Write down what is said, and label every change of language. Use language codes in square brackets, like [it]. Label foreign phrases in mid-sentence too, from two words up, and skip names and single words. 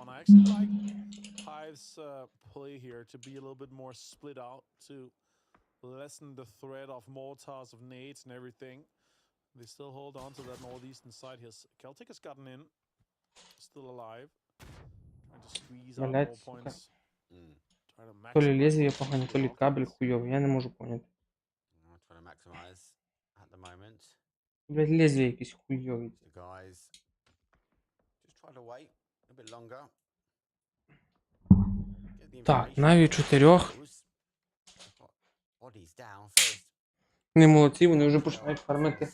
[en] I actually like Hive's play here to be a little bit more split out, to lessen the threat of mortars, of nades and everything. They still hold on to that northeastern side here. Celtic has gotten in, still alive. Trying to squeeze out more points. [ru] То ли лезвие погано, то ли кабель хуёвый, [uk] я не можу поняти. [ru] Блядь, лезвие якесь хуёвий. [uk] Так, Наві 4. Не молодці, вони вже починають фармити.